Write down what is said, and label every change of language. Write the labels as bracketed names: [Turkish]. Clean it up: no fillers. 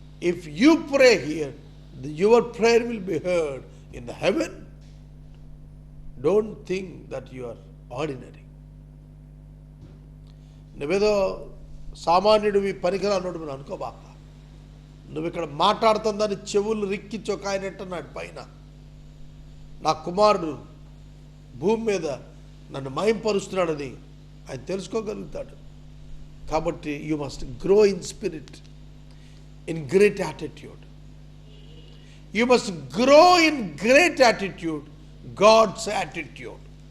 [English] If you pray here, your prayer will be heard in the heaven. Don't think that you are ordinary. [Telugu] నువ్వేదో సామాన్యుడివి పనికిరానుడు మీరు అనుకోబాక. నువ్వు ఇక్కడ మాట్లాడుతుందని చెవులు రిక్కి చొక్కాయనట్టున్నాడు పైన. నా కుమారుడు భూమి మీద నన్ను మహింపరుస్తున్నాడని ఆయన తెలుసుకోగలుగుతాడు. [English] కాబట్టి you must grow in spirit, in great attitude. You must grow in great attitude, God's attitude.